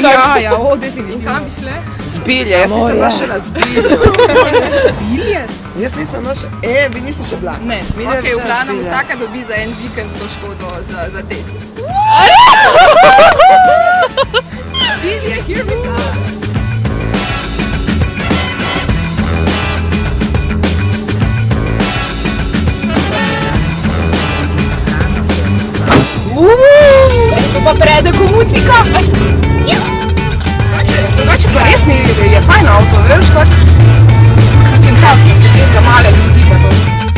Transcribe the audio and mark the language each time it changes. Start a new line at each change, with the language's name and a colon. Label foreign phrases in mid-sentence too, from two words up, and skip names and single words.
Slovenian: Ja, definitivno. In kam bi šle? Zbilje, jaz nisem našla zbilje. Zbilje? Jaz nisem našla, vi nisi še bila. Ne, ok, v glavnem vsaka dobi za en vikend to Škodo za test. Zbilje,
English: here we go!
Slovenian: To pa prede ko muzika. Drugače pa res je fajn avto, veš, tako. Mislim, tak, za male ljudi pa to.